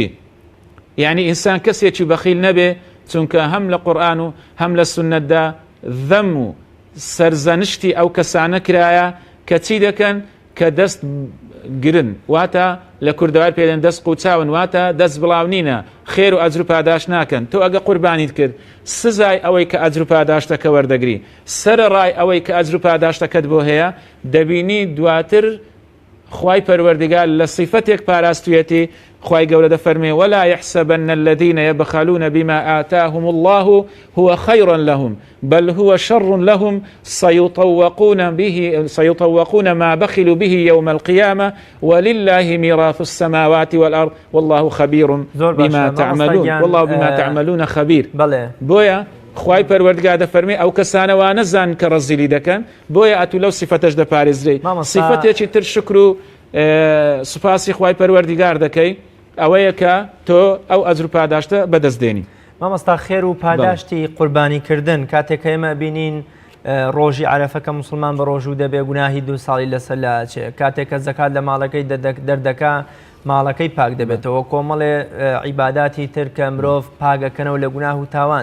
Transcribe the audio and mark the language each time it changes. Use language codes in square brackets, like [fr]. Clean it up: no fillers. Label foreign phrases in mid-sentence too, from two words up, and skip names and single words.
[ckb] یعنی ئینسان کەسێکی بەخیل نەبێ، چونکە هەم لە قورئان و هەم لە سونەتدا ذەم و سەرزەنشتی ئەو کەسانە کرایە کە چی دەکەن کە دەست گرن، واتە لە کوردەوار پێدەن دەست قوچاون، واتە دەست بڵاونینە، خێر و ئەجر و پاداش ناکەن. تۆ ئەگە قوربانیت کرد سزای ئەوەی کە ئەجر و پاداشتەکە وەردەگری، سەرەڕای ئەوەی کە ئەجر و پاداشتەکەت بۆ هەیە، دەبینی دواتر خوای پەروەردگار لە صیفەتێک پاراستویەتی. خوای گەورە دەفەرمێ [ar] ولا يحسبن الذين يبخلون بما آتاهم الله هو خيرا لهم بل هو شر لهم سيطوقون ما بخلوا به يوم القيامة ولله ميراث السماوات والأرض والله خبير بما تعملون والله بما تعملون خبير. [ckb] بويا خوای پەروەردگار دەفەرمێ ئەو کەسانەوە نەزان کە ڕەزیلی دەکەن، بۆیە ئەتوو لەو صیفەتەش دەپارێزرێ. صیفەتێکی تر شکر و سوپاسی خوای پەروەردگار دەکەی، ئەوەیە کە تۆ ئەو ئەجر و پاداشتە بەدەستدێنی. مامۆستا خێر و پاداشتی قوربانیکردن کاتێک ئێمە بینین ڕۆژی عەرەفەکە موسڵمان بە ڕۆژوو دەبێ گوناهی 2 ساڵی لەسەر لاچێ، کاتێک کە زەکات لە ماڵەکەی دەردەکا ماڵەکەی پاک دەبێتەوە، کۆمەڵێ عیباداتی تر کە مرۆڤ پاگەکەنەوە لە گوناه و تاوان.